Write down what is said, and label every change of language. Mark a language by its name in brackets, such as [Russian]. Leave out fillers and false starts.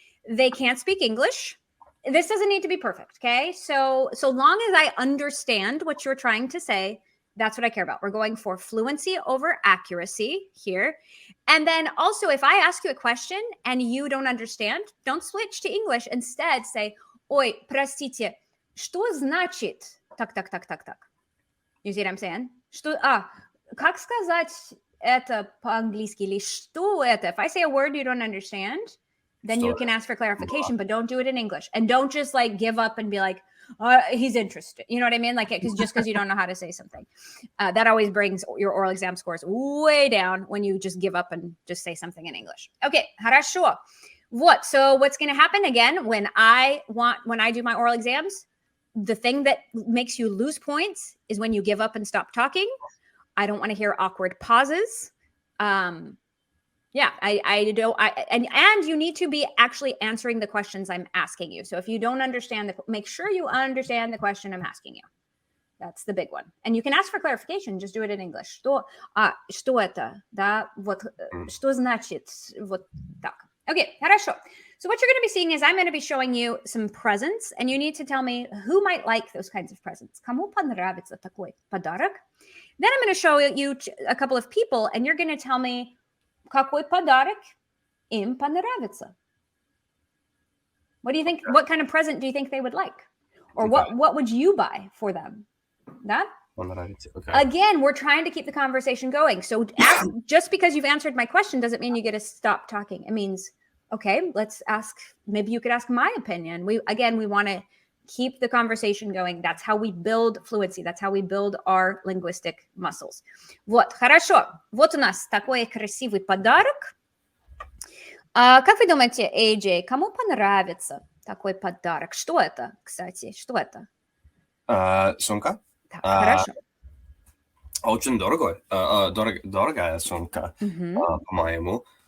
[English] They can't speak English. This doesn't need to be perfect, okay? So long as I understand what you're trying to say, that's what I care about. We're going for fluency over accuracy here. And then also, if I ask you a question and you don't understand, don't switch to English. Instead, say, [Russian] ой, простите, что значит так. [English] You see what I'm saying? [Russian] Как сказать это по-английски или что это? [English] If I say a word you don't understand, then you can ask for clarification, but don't do it in English. And don't just like give up and be like, he's interested. You know what I mean? Like, just because you don't know how to say something. That always brings your oral exam scores way down when you just give up and just say something in English. [Russian] Okay, хорошо. [English] So what's going to happen again when I do my oral exams? The thing that makes you lose points is when you give up and stop talking. I don't want to hear awkward pauses. Yeah, and you need to be actually answering the questions I'm asking you. So if you don't understand, make sure you understand the question I'm asking you. That's the big one. And you can ask for clarification, just do it in English. [Russian] Что это? Да, вот, что значит вот так? Okay, хорошо. [English] So what you're going to be seeing is I'm going to be showing you some presents, and you need to tell me who might like those kinds of presents. [Russian] Кому понравится такой подарок? [English] Then I'm going to show you a couple of people, and you're going to tell me [Russian] какой подарок им понравится. [English] What do you think? What kind of present do you think they would like? Or what would you buy for them? [Russian] Да? [English] Okay. Again, we're trying to keep the conversation going. So just because you've answered my question doesn't mean you get to stop talking. It means, okay, let's ask, maybe you could ask my opinion. We want to keep the conversation going. That's how we build fluency. That's how we build our linguistic muscles. [Russian] Вот, хорошо. Вот у нас такой красивый подарок. Как вы думаете, AJ, кому понравится такой подарок? Что это, кстати? Что это? Сумка. Так, хорошо. Очень дорогая сумка, по-моему.